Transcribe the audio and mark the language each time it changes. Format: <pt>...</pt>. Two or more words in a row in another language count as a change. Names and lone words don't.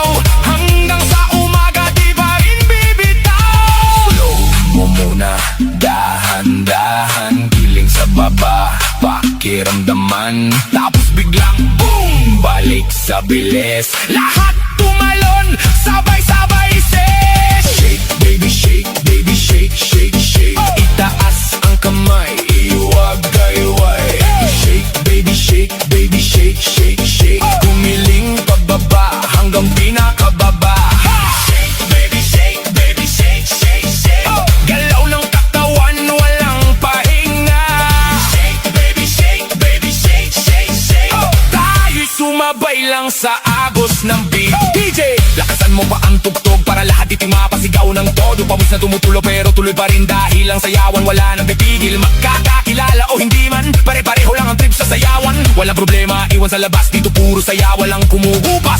<tl>Hanggang sa umaga, di pa rin bibitaw. Slow mo muna, dahan-dahan. Giling sa baba, pakiramdaman. Tapos biglang boom, balik sa bilis. Lahat tumalon, sabay-sabay ses.</tl> <en>Shake, baby, shake, baby, shake, shake, shake.</en> <tl>Itaas ang kamay, iwag-ayway.</tl> <en>Shake, baby, shake, baby, shake, shake, shake.</en> <tl>Kumiling pababa hanggang pinakababa.</tl> <en>Shake, baby, shake, baby, shake, shake, shake.</en> <tl>Galaw ng katawan, walang pahinga.</tl> <en>Shake, baby, shake, baby, shake, shake, shake.</en> <tl>Tayo'y sumabay lang sa agos ng beat. DJ, lakasan mo pa ang tugtog para lahat ito'y mapasigaw ng todo. Pawis na tumutulo pero tuloy pa rin dahil ang sayawan wala nang pipigil. Magkakakilala o hindi man, pare-pareho lang ang trip sa sayawan. Walang problema, iwan sa labas, dito puro saya, walang kumukupas.</tl>